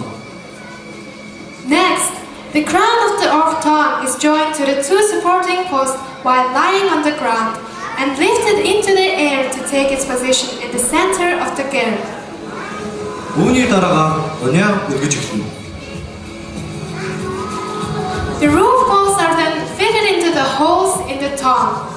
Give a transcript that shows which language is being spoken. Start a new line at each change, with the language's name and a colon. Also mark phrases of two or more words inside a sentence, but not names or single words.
English: Next, the crown of the ton is joined to the two supporting posts while lying on the ground and lifted into the air to take its position in the center of the ger.
Mongolian: Үүний дараа униар өргөж эхэлнэ.
English: The roof posts are then fitted into the holes in the ton.